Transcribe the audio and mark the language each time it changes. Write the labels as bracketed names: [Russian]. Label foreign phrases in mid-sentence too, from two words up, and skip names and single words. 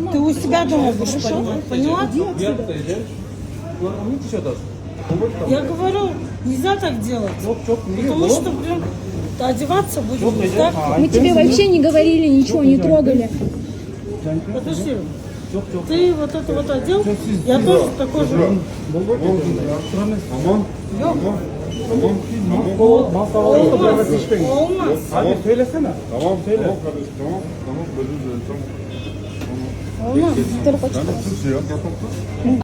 [Russian] Ты у себя дома будешь поднимать, поняла? Я говорю, нельзя так делать. Потому что, блин, одеваться будем вот так. Мы тебе вообще не говорили, ничего не трогали. Подожди. Ты вот это вот одел, я тоже такой же. [Turkish] Olmaz. Hadi söylesene. Tamam söyle. Tamam kardeşim tamam. Tamam özür dilerim tamam. Olmaz. Ben de Türkçe ya.